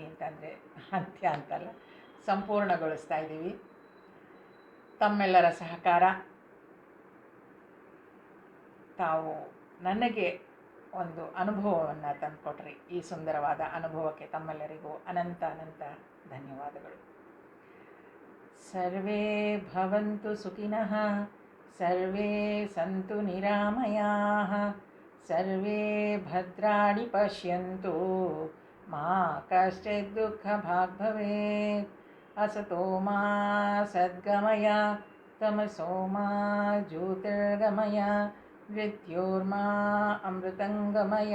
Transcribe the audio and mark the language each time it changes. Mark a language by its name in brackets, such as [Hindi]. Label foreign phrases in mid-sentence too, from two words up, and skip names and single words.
[Kannada] ಅಂತಂದರೆ ಅಂತ್ಯ ಅಂತಲ್ಲ, ಸಂಪೂರ್ಣಗೊಳಿಸ್ತಾ ಇದ್ದೀವಿ. ತಮ್ಮೆಲ್ಲರ ಸಹಕಾರ, ತಾವು ನನಗೆ ಒಂದು ಅನುಭವವನ್ನು ತಂದುಕೊಟ್ರಿ. ಈ ಸುಂದರವಾದ ಅನುಭವಕ್ಕೆ ತಮ್ಮೆಲ್ಲರಿಗೂ ಅನಂತ ಅನಂತ ಧನ್ಯವಾದಗಳು. [Sanskrit] ಸರ್ವೇ ಭವಂತು ಸುಖಿನಃ, ಸರ್ವೇ ಸಂತು ನಿರಾಮಯಾಃ, ಸರ್ವೇ ಭದ್ರಾಣಿ ಪಶ್ಯಂತು, ಮಾ ಕಶ್ಚಿತ್ ದುಃಖಭಾಗ್ ಭವೇತ್. असतो मा सद्गमय, तमसो मा ज्योतिर्गमय, मृत्योर्मा अमृतंगमय.